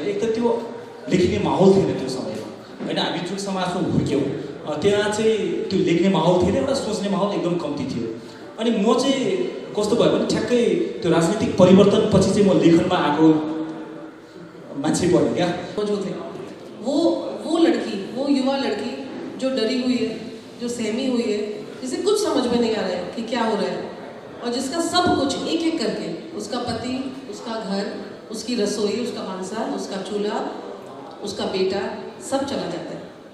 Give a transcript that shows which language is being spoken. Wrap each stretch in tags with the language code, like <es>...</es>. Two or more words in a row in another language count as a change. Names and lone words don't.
<ne>एक त त्यो लेख्ने माहौल थिएन त्यो समयमा होइन। हामी जुन समाजमा हुर्क्यौँ त्यहाँ चाहिँ त्यो लेख्ने माहौल थिएन, एउटा सोच्ने माहौल एकदम कम्ती थियो। अनि म चाहिँ कस्तो भयो भने ठ्याक्कै त्यो राजनीतिक परिवर्तन पछि चाहिँ म लेखनमा आएको मान्छे बने क्या।</ne> <hi>जो थे वो लड़की, वो युवा लड़की जो डरी हुई है, जो सहमी हुई है, जिसे कुछ समझ में नहीं आ रहा है कि क्या हो रहा है, और जिसका सब कुछ एक एक करके उसका पति, उसका घर, उसकी रसोई, उसका मांसाहार, उसका चूल्हा, उसका बेटा सब चला जाता है।</hi>